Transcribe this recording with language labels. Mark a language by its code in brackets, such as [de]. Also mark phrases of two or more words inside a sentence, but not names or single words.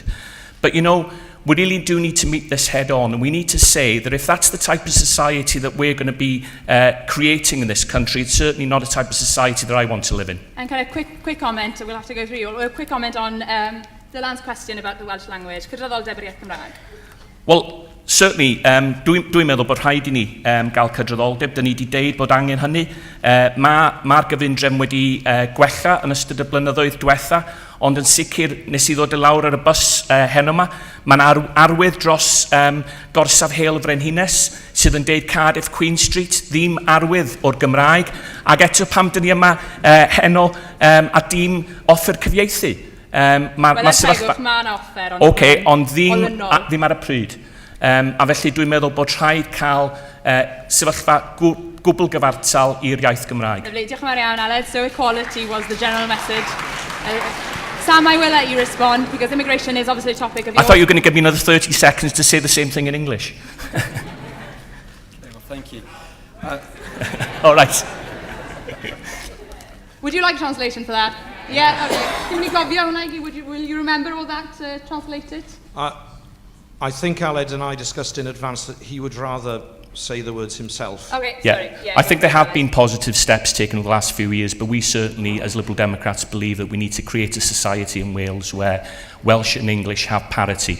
[en] But you know, we really do need to meet this head on, and we need to say that if that's the type of society that we're going to be creating in this country, it's certainly not a type of society that I want to live in. And kind of quick comment, we'll have to go through you, a quick comment on Dylan's question about the Welsh language. [cy] Cydraddoldeb yr iaith Gymraeg? [en] Well, certainly, [cy] dwi'n meddwl bod rhaid I ni gael cydraddoldeb. Dyn ni wedi deud bod angen hynny. Mae'r gyfundrefn wedi gwella yn ystod y blynyddoedd diwetha, ond yn sicr nes I ddod y lawr ar y bus heno yma. Mae'n arwydd dros gorsaf Hale Frenhines sydd yn deud Cardiff Queen Street, ddim arwydd o'r Gymraeg. Ac eto pam dyn ni yma heno a dim offer cyfieithu. Mae'n offer, ond ddim ar y pryd. A felly dwi'n meddwl bod rhaid cael sefyllfa gwbl gyfartal i'r iaith Gymraeg. Lovely, diolch yn fawr iawn, Aled. [en] So equality was the general message. Sam, I will let you respond because immigration is obviously a topic of yours. I thought you were going to give me another 30 seconds to say the same thing in English. Well, thank you. All right. Would you like translation for that? Yeah, okay. Can we [cy] gofio hwnna? [en] Will you remember all that translated? I think Aled and I discussed in advance that he would rather say the words himself. Okay, yeah. Sorry. Yeah, I think there have been positive steps taken over the last few years, but we certainly, as Liberal Democrats, believe that we need to create a society in Wales where Welsh and English have parity.